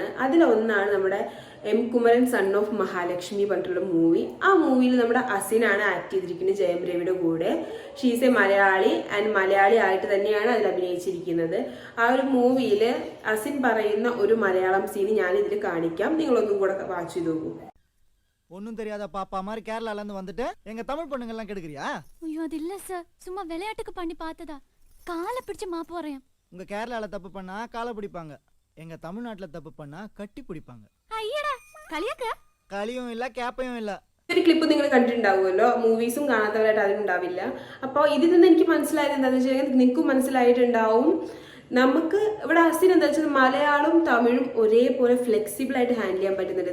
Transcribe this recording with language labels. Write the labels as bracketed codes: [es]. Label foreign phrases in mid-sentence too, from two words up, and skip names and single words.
[ml] അതിലൊന്നാണ് നമ്മുടെ എം കുമരൻ സൺ ഓഫ് മഹാലക്ഷ്മി പറഞ്ഞിട്ടുള്ള മൂവി. ആ മൂവിയിൽ നമ്മുടെ അസിനാണ് ആക്ട് ചെയ്തിരിക്കുന്നത് ജയം രവിയുടെ കൂടെ. [en] She's a Malayali and [ml] മലയാളി ആയിട്ട് തന്നെയാണ് അതിൽ അഭിനയിച്ചിരിക്കുന്നത്. ആ ഒരു മൂവിയിൽ അസിൻ പറയുന്ന ഒരു മലയാളം സീൻ ഞാൻ ഇതിൽ കാണിക്കാം, നിങ്ങളൊന്നും കൂടെ വാച്ച് ചെയ്ത് നോക്കൂ. [ta] ஒன்னும் தெரியாத பாப்பா மாதிரி கேரளால இருந்து வந்துட்டு எங்க தமிழ் பொண்ணுங்க எல்லாம் கெடுக்குறியா? ஐயோ அது இல்ல சார், சும்மா விளையாட்டுக்கு பண்ணி பார்த்ததா. காலை பிடிச்சு மாப்பு வரேன். உங்க கேரளால தப்பு பண்ணா காலை பிடிப்பாங்க, எங்க தமிழ்நாட்டுல தப்பு பண்ணா கட்டி பிடிப்பாங்க. [ml] ஐயடா കളിയാക്ക? കളിയും ഇല്ല ക്യാപ്പയും ഇല്ല. ഒരു ക്ലിപ്പ് നിങ്ങൾ കണ്ടിട്ടുണ്ടാവുമല്ലോ, മൂവീസും കാണാത്തവരായിട്ട് അതിനുണ്ടാവില്ല. അപ്പോൾ ഇതിൽ നിന്ന് എനിക്ക് മനസ്സിലായത് എന്താണെന്ന് വെച്ച് കഴിഞ്ഞാൽ നിങ്ങൾക്കും മനസ്സിലായിട്ടുണ്ടാവും. നമുക്ക് ഇവിടെ അസിൻ എന്താ വെച്ചാൽ മലയാളവും തമിഴും ഒരേപോലെ ഫ്ലെക്സിബിൾ ആയിട്ട് ഹാൻഡിൽ ചെയ്യാൻ പറ്റുന്നുണ്ട്.